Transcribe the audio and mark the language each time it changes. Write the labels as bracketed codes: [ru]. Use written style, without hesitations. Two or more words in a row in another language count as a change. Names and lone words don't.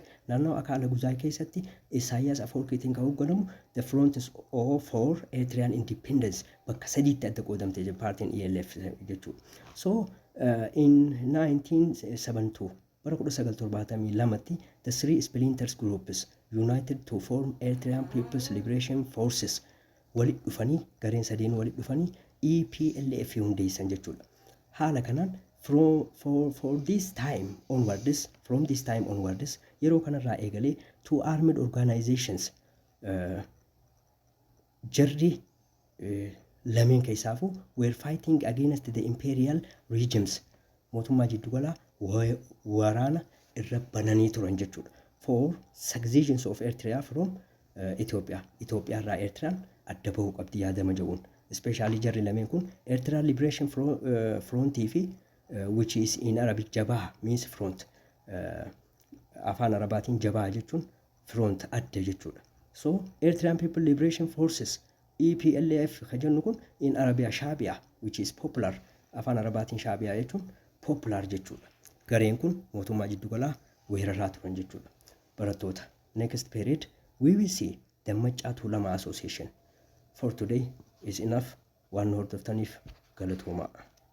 [om] Naannoo Akala Guzai keessatti Isaayyaas Afwerqiitiin kan hoogganamu [en] the front for Eritrean independence [om] bakka sadiitti adda qoodamte paartiin ELF jechuudha. [en] So in 1972 bara 1972 the three splinter groups united to form Eritrean People's Liberation Forces [om] walit dhufanii gareen sadeen walit dhufanii EPLF hundeessan jechuudha. Haala kanaan [en] from this time onwards [om] yeroo kanarraa eegalee [en] two armed organizations [om] jarri lameen keessaafu [en] were fighting against the imperial regimes [om] mootummaa jiddugalaa waraana irra bananii turan jechuudha. [en] For successions of Eritrea from Ethiopia [om] irraa Eritraan adda bahuu qabdi yaadama jedhuun. [en] Especially [om] jarri lameen kun [en] Eritrea Liberation Front fi which is in Arabic Jabaa means front. [om] Afaan Arabaatiin Jabaa jechuun front adda jechuudha. [en] So Eritrean People Liberation Forces EPLF [om] kajennu kun [en] in Arabia Shaabia which is popular. [om] Afaan Arabaatiin Shaabiyaa jechuun popular jechuudha. Gareen kun mootummaa jiddugalaa weeraraa turan jechuudha. [en] Barattoota next period we will see the Maccaa Tuulamaa Association. For today is enough. [om] Waan hordoftaniif galatoomaa.